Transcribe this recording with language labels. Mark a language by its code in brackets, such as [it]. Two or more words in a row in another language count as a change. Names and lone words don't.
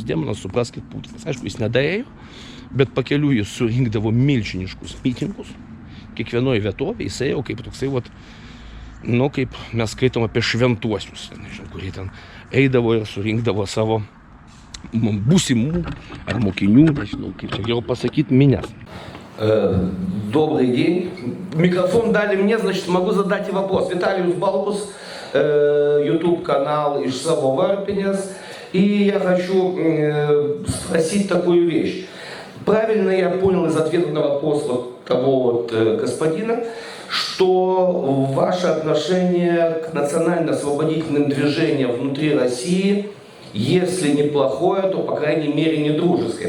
[lt] Demonas, supraskit, Putinas. Aišku, jis nedaėjo, bet pakeliu jis surinkdavo milžiniškus mitingus. Kiekvienoje vietovėje jis ėjo kaip toksai, nu, kaip mes skaitom apie šventuosius, nežinau, kurie ten eidavo ir surinkdavo savo būsimų ar mokinių, nežinau, kaip čia geriau pasakyti, minės. [ru] Добрый день. Микрофон дали мне, значит, могу задать вопрос. Виталиус Балкус, YouTube-канал Ишсаво Варпинес. И я хочу спросить такую вещь. Правильно я понял из ответа на вопрос того господина, что ваше отношение к национально-освободительным движениям внутри России, если не плохое, то, по крайней мере, не дружеское.